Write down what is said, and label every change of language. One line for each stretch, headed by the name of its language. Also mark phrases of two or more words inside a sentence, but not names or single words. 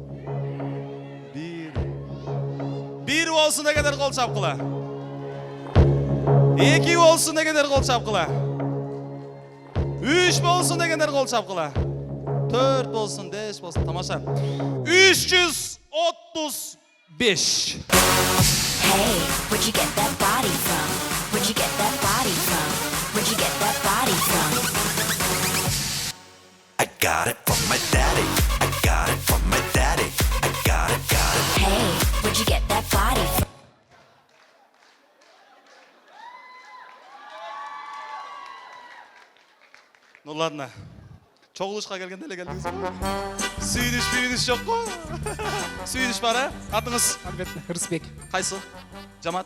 Kyrgyz: 1. 1 болсун дегендер кол чапкыла. 2 болсун дегендер кол чапкыла. 3 болсун дегендер кол чапкыла. 4 болсун, 5 болсун, тамаша. 335.
English: Hey, where'd you get that body from? Where'd you get that body from? Where'd you get that body from? I got it from my daddy. I got it from my daddy. I got it. Hey, where'd you get that body from?
Russian: Ну ладно.
Kyrgyz: Чогулушка келгенде эле келдиңиз. Сүйүнүш жок го. Сүйүнүш бар, а? Атыңыз? Албетте, Рысбек. Кайсы? Жамаат?